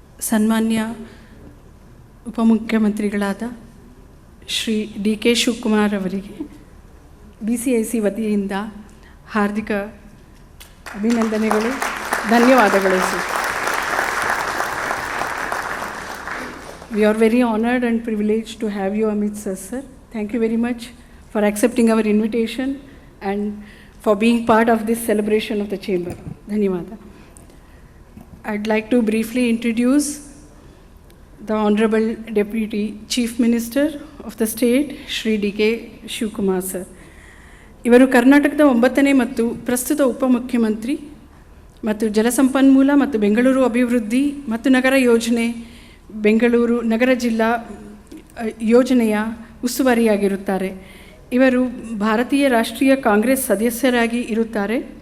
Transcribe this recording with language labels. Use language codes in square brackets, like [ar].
[kn] ಸನ್ಮಾನ್ಯ ಉಪಮುಖ್ಯಮಂತ್ರಿಗಳಾದ ಶ್ರೀ ಕೆ ಶಿವಕುಮಾರ್ ಅವರಿಗೆ BCIC ವತಿಯಿಂದ ಹಾರ್ದಿಕ ಅಭಿನಂದನೆಗಳು, ಧನ್ಯವಾದಗಳು sir. [en] We are very honored and privileged to have you amidst us, sir. Thank you very much for accepting our invitation and for being part of this celebration of the chamber. Dhanyawada. I'd like to briefly introduce the Honorable Deputy Chief Minister of the state, Shri K Shivakumar sir. [kn] ಇವರು ಕರ್ನಾಟಕದ 9ನೇ ಮತ್ತು ಪ್ರಸ್ತುತ ಉಪಮುಖ್ಯಮಂತ್ರಿ ಮತ್ತು ಜಲಸಂಪನ್ಮೂಲ ಮತ್ತು ಬೆಂಗಳೂರು ಅಭಿವೃದ್ಧಿ ಮತ್ತು ನಗರ ಯೋಜನೆ, ಬೆಂಗಳೂರು ನಗರ ಜಿಲ್ಲಾ ಯೋಜನೆಯ ಉಸ್ತುವಾರಿಯಾಗಿರುತ್ತಾರೆ. ಇವರು ಭಾರತೀಯ ರಾಷ್ಟ್ರೀಯ ಕಾಂಗ್ರೆಸ್ ಸದಸ್ಯರಾಗಿ ಇರುತ್ತಾರೆ.